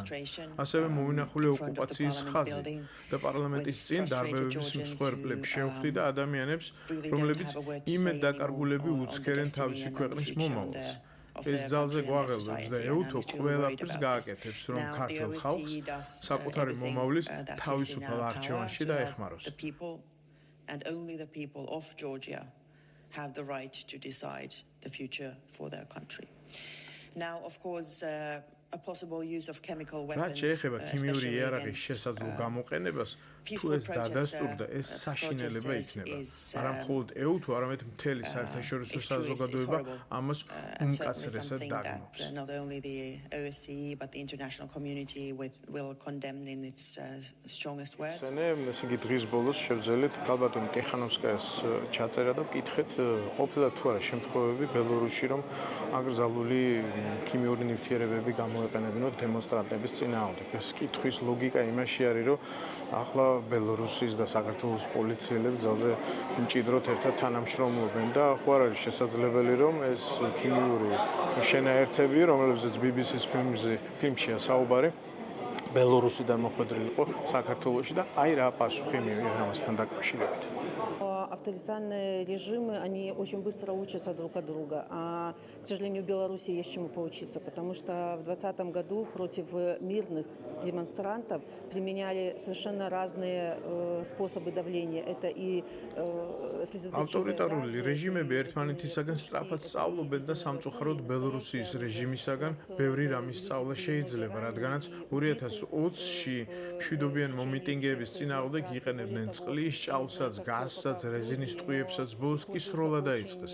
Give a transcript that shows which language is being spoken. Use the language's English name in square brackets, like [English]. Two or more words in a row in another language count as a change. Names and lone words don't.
[Georgian] ასევე მოვინახულე ოკუპაციის ხაზი და პარლამენტის წინ დარბევების მსხვერპლებს შევხვდი და ადამიანებს, რომლებიც იმეddაკარგულები უცქერენ თავისი ქვეყნის მომავალს. ეს ძალზე გვაღელვებს და ეუთო ყველაფერს გააკეთებს, რომ ქართულ ხალხს საკუთარი მომავლის თავისუფალ არჩევანში დაეხმაროს. [English] And only the people of Georgia have the right to decide the future for their country. Now, of course, a possible use of chemical weapons. [Georgian] რაც შეეხება ქიმიური იარაღის შესაძლო გამოყენებას, თუ ეს დადასტურდა, ეს საშინელება იქნება. არა მხოლოდ ეუთო, არამედ მთელი საერთაშორისო საზოგადოება ამას უმკაცრესად დაგმობს. Not only the OSCE but the international community will condemn in its strongest words. ესე იგი დღის ბოლოს შევძელით ქალბატონი ტიხანოვსკაიას ჩაწერა და ვკითხეთ, ყოფილა თუ არა შემთხვევები ბელორუსში, რომ აკრძალული ქიმიური ნივთიერებები გამოეყენებინათ დემონსტრანტების წინააღმდეგ. ეს კითხვის ლოგიკა იმაში არის, რომ ახლა ბელორუსის და საქართველოს პოლიციელები ძალზე მჭიდროდ ერთად თანამშრომლობენ და ხო არ არის შესაძლებელი, რომ ეს ქიმიური შენაერთები, რომლებზეც BBC-ს ფილმშია საუბარი, ბელორუსიდან მოხვედრილი იყო საქართველოში და აი რა პასუხი მიიღეს ამასთან დაკავშირებით. [Russian] Авторитарные режимы, они очень быстро учатся друг от друга. А, к сожалению, в Беларуси есть чему поучиться, потому что в 2020 году против мирных демонстрантов применяли совершенно разные способы давления. Это и [Georgian] ავტორიტარული რეჟიმები ერთმანეთისაგან სწრაფად სწავლობენ და სამწუხაროდ ბელორუსიის რეჟიმისაგან ბევრი რამის სწავლა შეიძლება, რადგანაც 2020-ში მშვიდობიან მომიტინგეების წინააღმდეგ იყენებდნენ წყლის, ჭალსაც, გაზსაც, რეზინის ტყვიებსაც ბოლოს კი სროლა დაიწყეს.